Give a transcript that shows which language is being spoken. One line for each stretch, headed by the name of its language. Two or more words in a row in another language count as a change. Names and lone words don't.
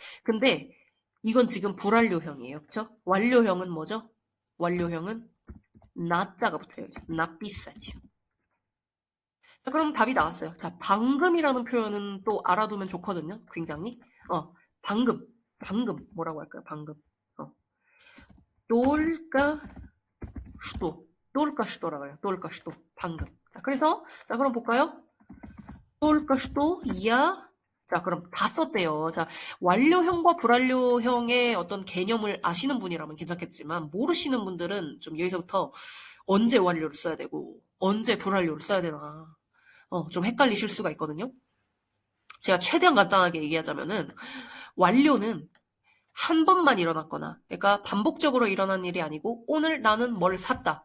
Korean: 근데 이건 지금 불완료형이에요. 그쵸? 완료형은 뭐죠? 완료형은 나자가 붙어요. 나 비싸지. 자, 그럼 답이 나왔어요. 자, 방금이라는 표현은 또 알아두면 좋거든요. 굉장히. 방금. 방금. 뭐라고 할까요? 방금.
Russian: только что. только что
Korean: 라고 해요.
Russian: только что.
Korean: 방금. 자, 그래서, 자, 그럼 볼까요?
Russian: только что я
Korean: 자, 그럼 다 썼대요. 자, 완료형과 불완료형의 어떤 개념을 아시는 분이라면 괜찮겠지만, 모르시는 분들은 좀 여기서부터 언제 완료를 써야 되고, 언제 불완료를 써야 되나, 좀 헷갈리실 수가 있거든요. 제가 최대한 간단하게 얘기하자면은, 완료는 한 번만 일어났거나, 그러니까 반복적으로 일어난 일이 아니고, 오늘 나는 뭘 샀다.